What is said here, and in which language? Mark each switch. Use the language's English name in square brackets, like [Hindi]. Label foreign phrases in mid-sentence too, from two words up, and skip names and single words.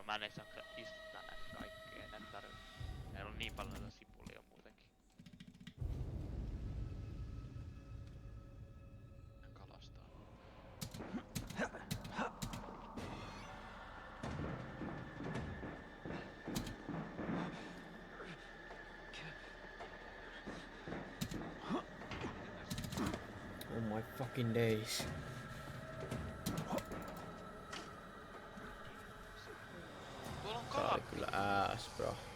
[Finnish] Mä en edes jaksa istuttaa näitä kaikkea. Näitä tarvii. Meillä on niin paljon näitä sipulia muutenkin. Kalastaa. [English] Oh my fucking days. [Finnish] Tuolla on Tää oli kalat. kyllä ääs, bro.